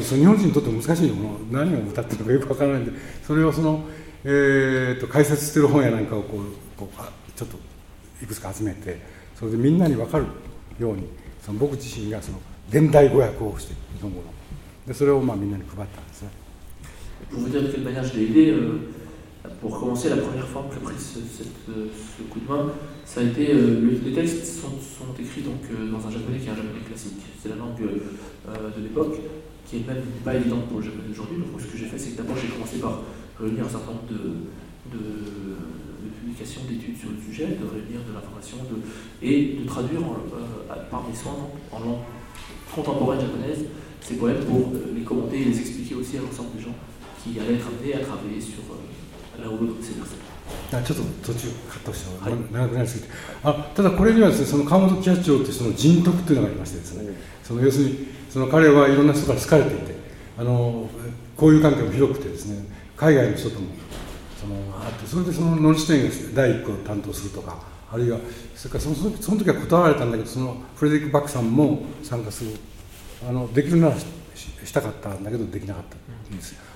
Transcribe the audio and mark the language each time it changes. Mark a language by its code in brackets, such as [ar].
[ja] その日本人にとっても難しいよ。もう何を歌ってるのかよくわからないんで、それをその、解説してる本やなんかをこうちょっといくつか集めて、それでみんなに分かるように、その僕自身がその現代語訳をして日本語ので、それをまあみんなに配ったんですね。 [fr] Pour vous dire de quelle manière je l'ai aidé, pour commencer, la première fois que j'ai pris ce coup de main, ça a été les textes sont écrits donc dans un japonais qui est un japonais classique. C'est la langue de l'époque, qui est même pas évidente pour le japonais d'aujourd'hui. Donc ce que j'ai fait, c'est que d'abord j'ai commencé par réunir un certain nombre de publications, d'études sur le sujet, de réunir de l'information et de traduire par mes soins en langue contemporaine japonaise ces poèmes pour les commenter et les expliquer aussi à l'ensemble des gens qui allaient être amenés à travailler sur là où l'autre s'est versé. [ja] ちょっと途中カットしても長くなりすぎて、はい、ただこれにはですね、その川本喜八郎というその人徳というのがありましてですね、その要するにその彼はいろんな人から好かれていて、交友関係も広くてですね、海外の人ともそのあって、それでそのノルシテインが第一句を担当するとか、あるいはそれからその時は断られたんだけど、そのフレデリック・バックさんも参加する、できるなら したかったんだけどできなかったんです。